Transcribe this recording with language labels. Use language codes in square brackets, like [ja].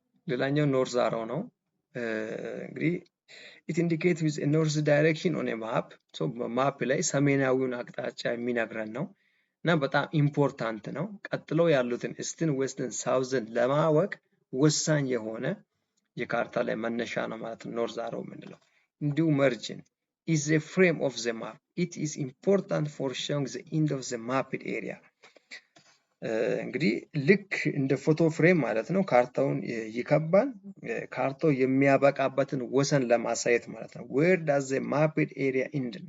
[am] ሌላኛው ኖርዝ አሮ ነው። እንግዲህ [en] it indicates with a north direction on a map so [am] ማፕ ላይ ሰሜናዊውን አቅጣጫ የሚነግረን ነው እና በጣም ኢምፖርታንት ነው። ቀጥሎ ያሉትን ኢስትን ዌስትን ሳውዝን ለማወቅ ወሳኝ የሆነ የካርታ ላይ መነሻ ነው ማለት ነው ኖርዝ አሮ የምንለው። እንዲሁ መርጅን [en] is a frame of the map. It is important for showing the end of the mapped area. [am] እንግዲህ ልክ እንደ ፎቶ ፍሬም ማለት ነው። ካርታውን ይከባል። ካርታው የሚያበቃበትን ወሰን ለማሳየት ማለት ነው። [en] where does the mapped area end?